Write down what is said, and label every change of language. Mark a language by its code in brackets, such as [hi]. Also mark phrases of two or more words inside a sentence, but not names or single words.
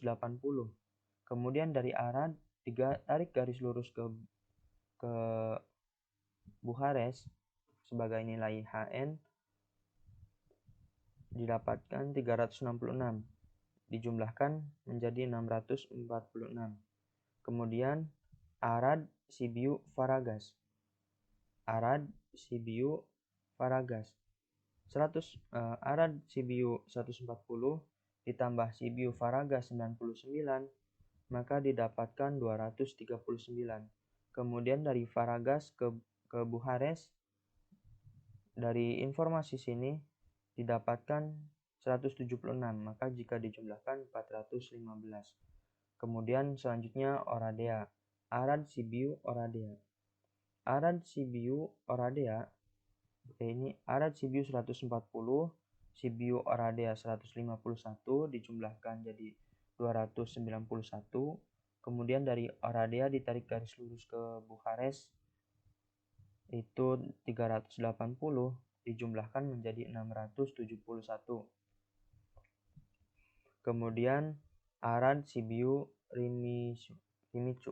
[id] Kemudian dari Arad tarik garis lurus ke Bucharest sebagai nilai Hn didapatkan 366. Dijumlahkan menjadi 646. Kemudian Arad Sibiu Faragas. Arad Sibiu Faragas. Arad Sibiu 140 ditambah Sibiu Faragas 99, maka didapatkan 239. Kemudian dari Faragas ke Bucharest, dari informasi sini didapatkan 176, maka jika dijumlahkan 415. Kemudian selanjutnya Oradea. Arad, Sibiu, Oradea. Arad, Sibiu, Oradea. Ini Arad, Sibiu 140, Sibiu, Oradea 151 dijumlahkan jadi 291. Kemudian dari Oradea ditarik garis lurus ke Bukares itu 380 dijumlahkan menjadi 671. Kemudian Arad, Sibiu, Rimicu.